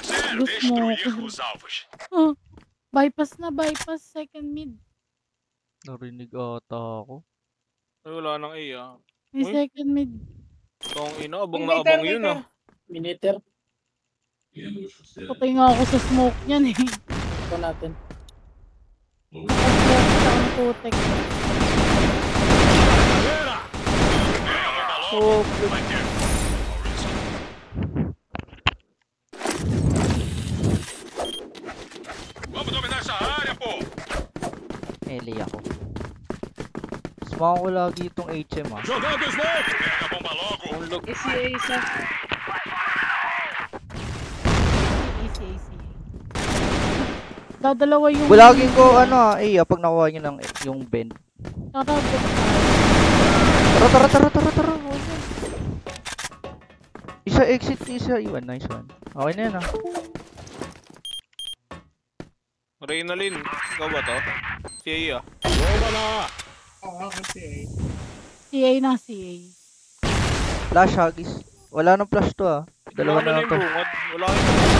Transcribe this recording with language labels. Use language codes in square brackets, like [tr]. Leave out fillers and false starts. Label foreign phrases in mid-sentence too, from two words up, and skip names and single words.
[pt] Destruir os alvos. [tl] Oh, bypass na, bypass. [en] Second mid. [tl] Narinig ata ako. Ay, wala nang A ah. May Uy. second mid. Tong ina, abang na abang yun ah. Miniter. Patay nga ako sa smoke niyan eh. Ito natin. Nakasmoke sa ang putek. Oh, [pt] Vamos dominar essa área, pô. [tl] Eli ako. Smack ko lagi itong HM ah. [pt] Jogando smoke. Pega a bomba logo. [tl] unlock. ACA isa. AC. Dadalawa yung... Bulagin ko ano ah, pag nakuha niyo ng yung bend. Tara. Isa exit, isa iwan. [en] Nice one. [tl] Okay na yan ah. Reynalyn, ikaw ba to? Si A ah. Bomba na. Oo, kasi CA na, CA. Flash hagis. Wala nang flash to ah. Dalawa na lang to. Bungad. Wala yung